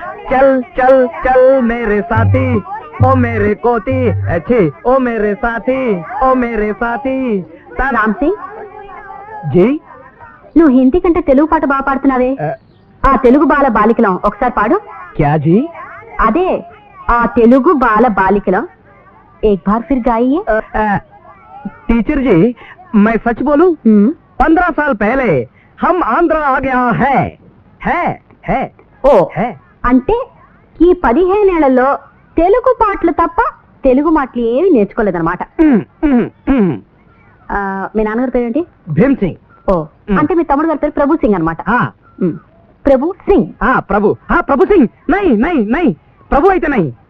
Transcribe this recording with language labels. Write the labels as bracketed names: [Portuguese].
[Hindi] చల్ చల్ చల్ మేరే సాథీ ఓ మేరే కోతి, అచ్చే ఓ మేరే సాథీ ఓ మేరే సాథీ. [Telugu] రామ్ సింగ్ జీ, నువ్వు హిందీ కంటే తెలుగు పాట బాగా పాడుతున్నావే. ఆ తెలుగు బాల బాలికలం ఒకసారి పాడు. [Hindi] క్యా జీ? [Telugu] అదే ఆ తెలుగు బాల బాలికలం [Hindi] ఏక్ బార్ ఫిర్ గాయియే. टीचर जी, मैं सच बोलूं? 15 साल पहले हम आंध्र आ गया है ओ है. [Telugu] అంటే ఈ 15 ఏళ్లలో తెలుగు పాటలు తప్ప తెలుగు మాటలు ఏమి నేర్చుకోలేదన్నమాట. మీ నాన్నగారి పేరు ఏంటి? [Hindi] भीम सिंह. [Telugu] ఓ, అంటే మీ తమ్ముడు గారి పేరు ప్రభు సింగ్ అనమాట. ప్రభు సింగ్. ప్రభు సింగ్. [Hindi] నై నై నై, [Telugu] ప్రభు అయితే నై.